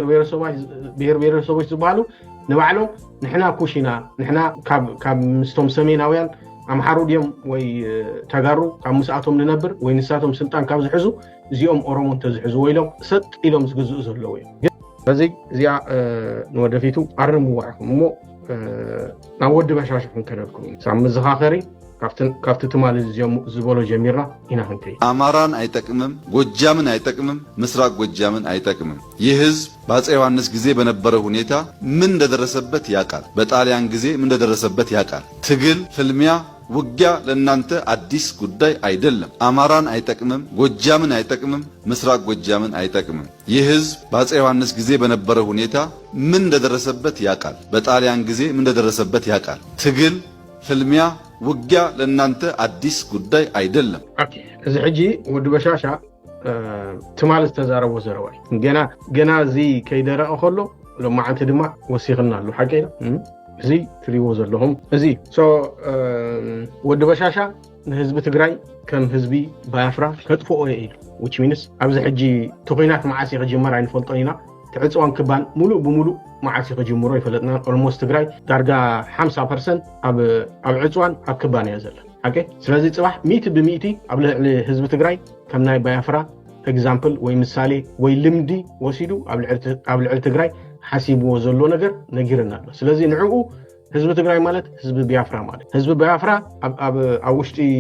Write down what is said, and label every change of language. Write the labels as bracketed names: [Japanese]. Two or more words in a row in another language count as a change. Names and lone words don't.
[Tigrinya] ብሔረሰቦች ዝበሃሉ ንባዕሎም ንሕና ኩሽና ንሕና ካብ ምስቶም ሰሜናውያን ኣምሓሩ ድዮም ወይ ተጋሩ ካብ ምስኣቶም ንነብር ወይ ንሳቶም ስልጣን ካብ ዝሕዙ እዚኦም ኦሮሞን ተዝሕዙ ወይሎም ሰጥ ኢሎም ዝግዝኡ ዘለዉ እዮም በዚ እዚኣ ንወደፊቱ ኣርምዋዕኩም እሞ ናብ ወዲ በሻሽ ክንከደልኩም ሳብ መዘኻኸሪ ካብቲ ትማል ዝበሎ ጀሚርና ኢና ክንከይ [Amharic] አማራን አይጠቅምም ጎጃምን አይጠቅምም ምስራቅ ጎጃምን አይጠቅምም ይህ ህዝብ በአፄ ዮሐንስ ጊዜ በነበረ ሁኔታ ምን እንደደረሰበት ያውቃል በጣሊያን ጊዜ ምን እንደደረሰበት ያውቃል ትግል ፍልሚያ ውጊያ ለእናንተ አዲስ ጉዳይ አይደለም አማራን አይጠቅምም ጎጃምን አይጠቅምም ምስራቅ ጎጃምን አይጠቅምም ይህ ህዝብ በአፄ ዮሐንስ ጊዜ በነበረ ሁኔታ ምን እንደደረሰበት ያውቃል በጣሊያን ጊዜ ምን እንደደረሰበት ያውቃል ትግል ፍልሚያ ውጊያ ለእናንተ አዲስ ጉዳይ አይደለም [Tigrinya] ኦኬ እዚ ሕጂ ወዲ በሻሻ ትማል ዝተዛረቦ ዘረዋይ ገና እዚ ከይደረቀ ከሎ ሎማዓንቲ ድማ ወሲኽና ኣሎ ሓቂና እዚ ትሪዎ ዘለኹም እዚ ወዲ በሻሻ ንህዝቢ ትግራይ ከም ህዝቢ ባያፍራ ከጥፍኦ ኢሉ [English] which means [Tigrinya] ኣብዚ ሕጂ ተኮይናት ማዓሲ ክጅመር ኣይንፈልጦን ኢና ትዕፅዋን ክባን ሙሉእ ብሙሉእ ማዓሲ ክጅምሮ ይፈለጥና ኦልሞስት ትግራይ ዳርጋ 50% ኣብ ዕፅዋን ኣብ ክባን እያ ዘላ ኦኬ ስለዚ ጽባሕ 100% ኣብ ልዕሊ ህዝቢ ትግራይ ከም ናይ ባያፍራ ኤግዛምፕል ወይ ምሳሌ ወይ ልምዲ ወሲዱ ኣብ ልዕሊ ትግራይ ሓሲብዎ ዘሎ ነገር ነጊርና ኣሎ ስለዚ ንዕኡ ህዝቢ ትግራይ ማለት ህዝቢ ቢያፍራ ማለት ህዝቢ ቢያፍራ ኣብ ውሽጢ